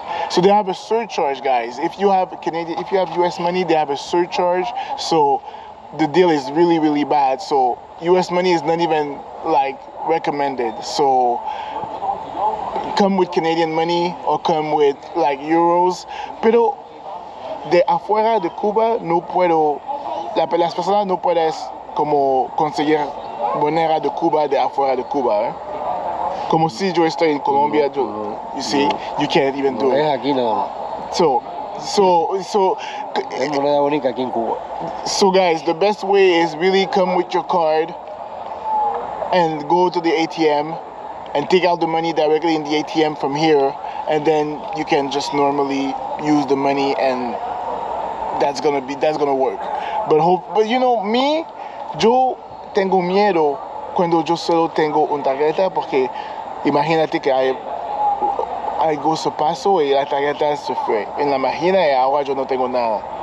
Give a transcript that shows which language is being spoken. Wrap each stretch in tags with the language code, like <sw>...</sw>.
<en>So they have a surcharge, guys. If you have US money, they have a surcharge. So the deal is really, really bad. So US money is not even like recommended. So come with Canadian money or come with like euros.</en> <es>Pero de afuera de Cuba no puedo, las personas no puedes como conseguir moneda de Cuba de afuera de Cuba. Como si yo estoy en Colombia,</es> <en>you see, you can't even do it.</en> <es>Aquí nada más. So es moneda única aquí en Cuba.</es> <en>So guys, the best way is really come with your card and go to the ATM and take out the money directly in the ATM from here, and then you can just normally use the money, and that's gonna work. But you know me,</en> <es>yo tengo miedo cuando yo solo tengo una tarjeta, porque imagínate que algo se pasó y la tarjeta se fue en la máquina y ahora yo no tengo nada.</es>